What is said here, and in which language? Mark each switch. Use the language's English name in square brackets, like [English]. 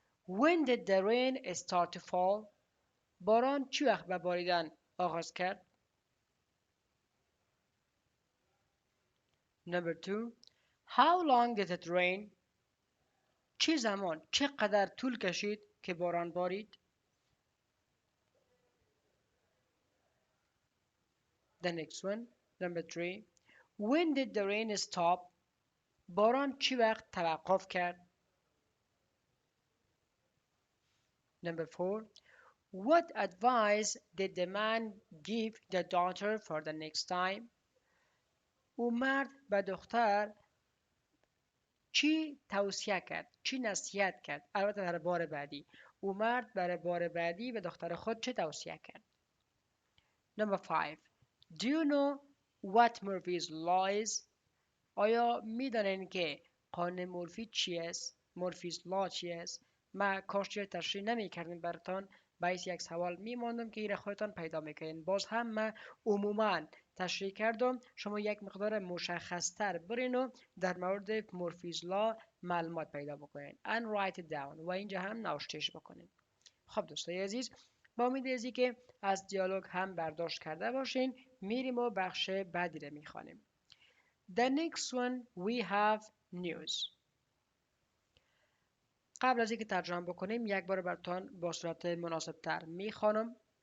[English] When did the rain start to fall? [Persian] باران چی وقت به باریدن آغاز کرد؟ [English] Number 2. How long did it rain? [Persian] چه زمان، چقدر طول کشید که باران بارید؟ [English] The next one. Number 3. When did the rain stop? [Persian] باران چی وقت توقف کرد؟ [English] Number 4. What advice did the man give the daughter for the next time? [Persian] او مرد به دختر چی توصیه کرد؟ چی نصیحت کرد؟ البته در بار بعدی. او مرد برای بار بعدی به دختر خود چه توصیه کرد؟ [English] Number 5. Do you know what Murphy's law is? [Persian] آیا میدانین که قانون مورفی چی است؟ مورفیز لا چی است؟ من کاش تشریح نمی کردم براتان، باعث یک سوال میماندم که ایره خودتان پیدا میکنین. باز هم من عموما تشریح کردم، شما یک مقدار مشخص تر برین و در مورد مورفیز لا معلومات پیدا بکنین. [English] and write it down [Persian] و اینجا هم نوشتش بکنین. خب دوستای عزیز، با امید ازی که از دیالوگ هم برداشت کرده باشین، میریم و بخش بعدی رو میخوانیم. [English] The next one we have news. [Persian] قبل از اینکه ترجمه بکنیم یک بار براتون با صورت مناسب تر میخوانم.